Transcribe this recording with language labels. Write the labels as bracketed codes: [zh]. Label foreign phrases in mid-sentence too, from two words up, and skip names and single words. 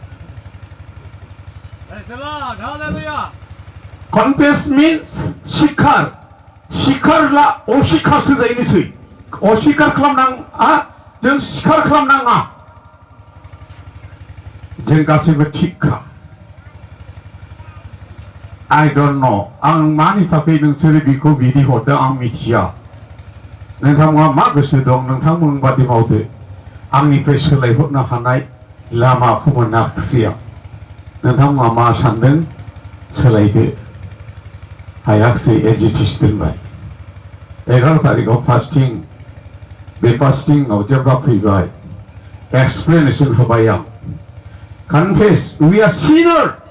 [en] Praise the Lord. Hallelujah. [brx] कनफेस मिन्स सिखारला असिखारसो जायोनोसै असिखार खालामनाङा जों सिखार खालामनाङा जों गासैबो थिगखा [en] I don't know [brx] आं मानि थाखाय नोंसोरो बेखौ बिदि हरदों आं मिथिया नोंथांमोना मा गोसो दं नोंथांमोन बादि मावदो आंनिफ्राय सोलायहरनो हानाय लामाखौ मोनाखिसै आं नोंथांमोना मा सानदों सोलायदो हायाखिसै एजिटिस दोनबाय 11 तारिखआव फास्टिं बे फास्टिंआव जेब्ला फैबाय एक्सप्लेनेसन होबाय आं कनफेस [en] we are sinner